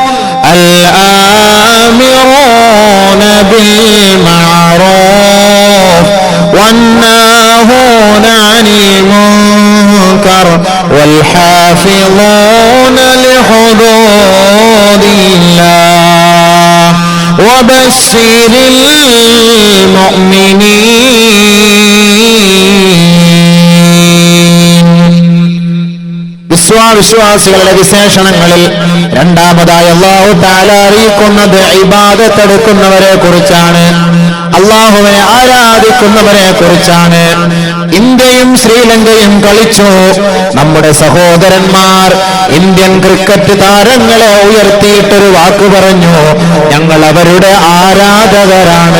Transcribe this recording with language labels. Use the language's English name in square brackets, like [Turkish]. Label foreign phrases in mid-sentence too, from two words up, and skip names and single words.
[Arabic] الآمرون بالمعروف والناهون عن المنكر والحافظون لحدود الله وبشر المؤمنين. [Malayalam] വിശ്വാസികളുടെ വിശേഷണങ്ങളിൽ രണ്ടാമതായി [Arabic] الله تعالى [Malayalam] അറിയിക്കുന്നത് ഇബാദത്ത് എടുക്കുന്നവരെ കുറിച്ചാണ്, അല്ലാഹുവെ ആരാധിക്കുന്നവരെ കുറിച്ചാണ്. ഇന്ത്യയും ശ്രീലങ്കയും കളിച്ചു. നമ്മുടെ സഹോദരന്മാർ ഇന്ത്യൻ ക്രിക്കറ്റ് താരങ്ങളെ ഉയർത്തിയിട്ടൊരു വാക്ക് പറഞ്ഞു, ഞങ്ങൾ അവരുടെ ആരാധകരാണ്.